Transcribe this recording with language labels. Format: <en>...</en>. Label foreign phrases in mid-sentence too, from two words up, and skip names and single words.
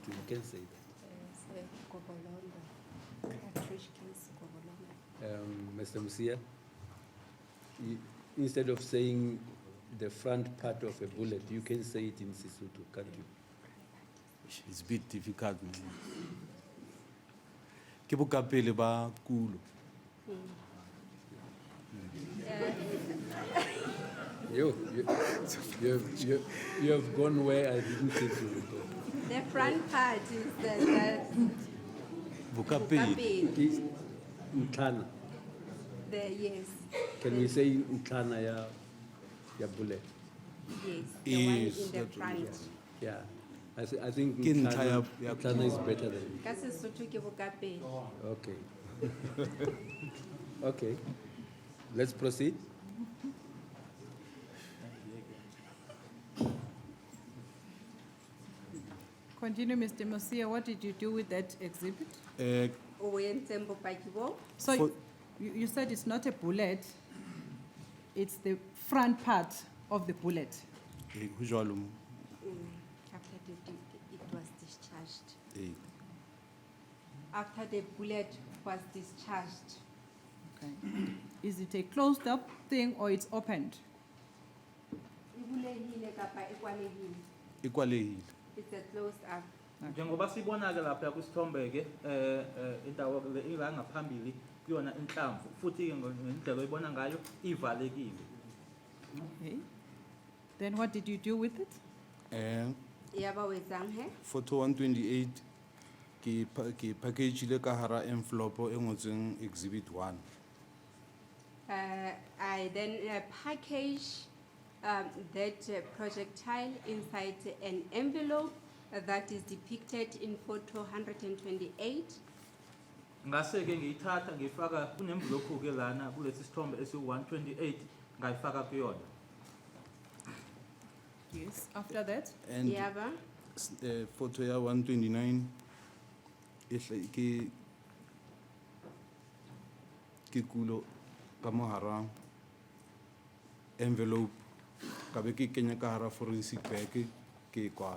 <en>You can say that. Cartridge case, Kobolongo. Mr. Musia, instead of saying the front part of a bullet, you can say it in Sisutu, can't you? It's a bit difficult.</en> <st>Ke bokapele ba kulo.</st> <en>You have gone where I didn't think you would go. The front part is the Bukapedi. It's Ntlana. Yes, Can we say Ntlana ya bullet? yes, the one Yes, in the that one, front. Yeah. I think</en> <st>Ke ntlha ya-</st> <en>Ntlana is better than.</en> <st>Ka Sesotho ke Bukapedi.</st> <en>Okay. Okay. Let's proceed. Continue, Mr. Mosia, what did you do with that exhibit?</en> <st>O entseng bopaki bo?</st> <en>So For- you said it's not a bullet, it's the front part of the bullet.</en> <st>ho jwalo mo.</st> <en>After it was discharged. Eh, After the bullet was discharged. Okay. Is it a closed up thing or it's opened?</en> <st>E bulehile kapa e kwalehile? e kwalehile.</st> <en>It's a closed up.</en> <zu>Njengoba sibona-ke lapha kwisithombe-ke indawo le ila ngaphambili kuyona inhlamvu futhi-ke ngendlela oyibona ngayo ivalekile.</zu> <en>Okay. Then what did you do with it?</en> <st>Yaba wetsang he? Photo 128 ke package le ka hara envelope e ngotsweng exhibit 1.</st> <en>I then package that projectile inside an envelope that is depicted in photo 128.</en> <zu>Ngase-ke ngiyithatha ngifaka kunemvulokhu-ke lana kulesi sithombe esi-128 ngayifaka kuyona.</zu> <en>Yes. After that? And</en> <st>Yaba, photo ya 129 ke kulo ka mo hara envelope ka be ke kenya ka hara</st> <en>forensic bag</en> <st>ke e kwala.</st>